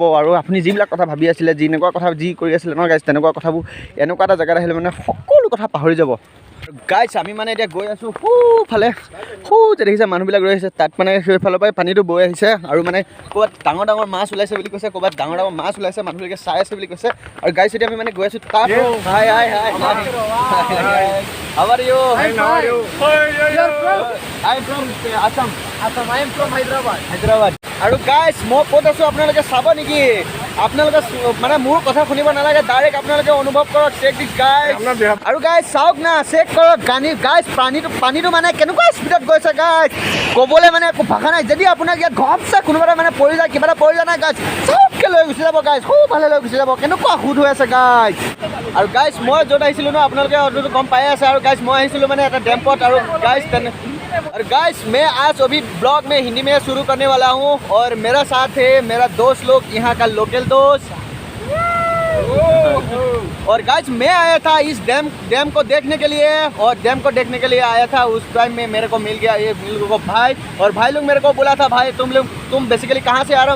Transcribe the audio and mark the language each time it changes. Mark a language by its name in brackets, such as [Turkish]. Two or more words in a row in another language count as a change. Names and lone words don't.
[Assamese] আৰু আপুনি যিবিলাক কথা ভাবি আছিলে, যেনেকুৱা কথা যি কৰি আছিলে ন গাইজ, তেনেকুৱা কথাবোৰ এনেকুৱা এটা জেগাত আহিলে মানে সকলো কথা পাহৰি যাব গাইজ। আমি মানে এতিয়া গৈ আছোঁ সোঁফালে, যে দেখিছে মানুহবিলাক ৰৈ আছে তাত মানে সেইফালৰ পৰাই পানীটো বৈ আহিছে। আৰু মানে ক'ৰবাত ডাঙৰ মাছ ওলাইছে বুলি কৈছে, ক'ৰবাত ডাঙৰ মাছ ওলাইছে, মানুহবিলাকে চাই আছে বুলি কৈছে। আৰু গাইজ এতিয়া আমি মানে গৈ আছোঁ তাত। হাই [English] How are you? I'm from Assam. I am from Hyderabad. [Assamese] আৰু গাইজ মই ক'ত আছোঁ আপোনালোকে চাব নেকি? আপোনালোকে মানে মোৰ কথা শুনিব নালাগে, ডাইৰেক্ট আপোনালোকে অনুভৱ কৰক। চেক দিছ গাইজ। আৰু গাইজ চাওক না, চেক কৰক গাইজ পানীটো মানে কেনেকুৱা স্পীডত গৈছে গাইজ, ক'বলৈ মানে একো ভাষা নাই। যদি আপোনাক ইয়াত ঘপছে কোনোবা এটা মানে পৰি যায়, কিবা এটা পৰি যায় নাই গাইজ, চবকৈ লৈ গুচি যাব গাইজ, ভালে লৈ গুচি যাব। কেনেকুৱা সুদ হৈ আছে গাইজ। আৰু গাইজ মই য'ত আহিছিলোঁ ন, আপোনালোকে গম পাই আছে। আৰু গাইজ মই আহিছিলোঁ মানে এটা ডেম্পত। [Hindi] আৰু গাইজ और गाइस मैं आज अभी ब्लॉग में हिंदी में शुरू करने वाला हूँ और मेरा साथ है मेरा दोस्त लोग, यहाँ का लोकल दोस्त। और गाइस मैं आया था इस डैम को देखने के लिए, और डैम को देखने के लिए आया था। उस टाइम में मेरे को मिल गया ये को भाई, और भाई लोग मेरे को बोला था भाई तुम बेसिकली कहाँ से आ रहे हो।